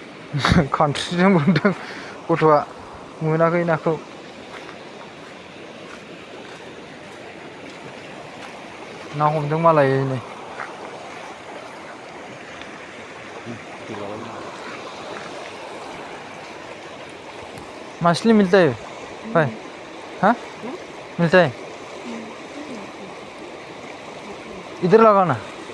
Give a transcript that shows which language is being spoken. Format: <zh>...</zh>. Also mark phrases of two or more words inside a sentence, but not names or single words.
<brx>खानस्रिजों बोनदों गथ'आ मोनाखै नाखौ। ना हमदों मालाय नै।</brx> <hi>मछली मिलता है भाई? हाँ मिलता है, इधर लगाओ ना।</hi>